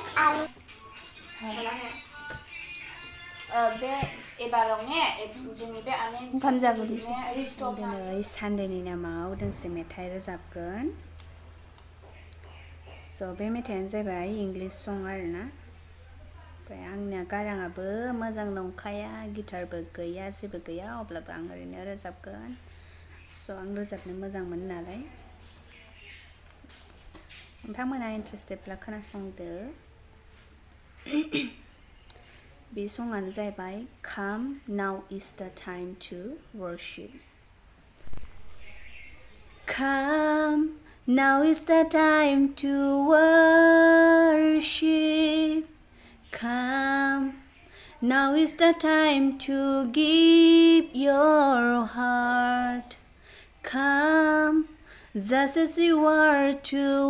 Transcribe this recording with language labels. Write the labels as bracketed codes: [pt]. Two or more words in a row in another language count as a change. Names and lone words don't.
[brx] दिनै सानडेनि नामाव दोंसे मेथाइ रोजाबगोन स' बे मेथाइयानो जाबाय [en] English song [brx] आरोना ओमफ्राय आंनिया गाराङाबो मोजां नंखाया गिटारबो गैया जेबो गैया अब्लाबो आं ओरैनो रोजाबगोन स' आं रोजाबनो मोजां मोनो नालाय नोंथांमोना इन्टारेस्टेडब्ला खोनासंदो बे सङानो जाहैबाय [en] Come now is the time to worship Come now is the time to worship Come now is the time to give your heart Come just as you are to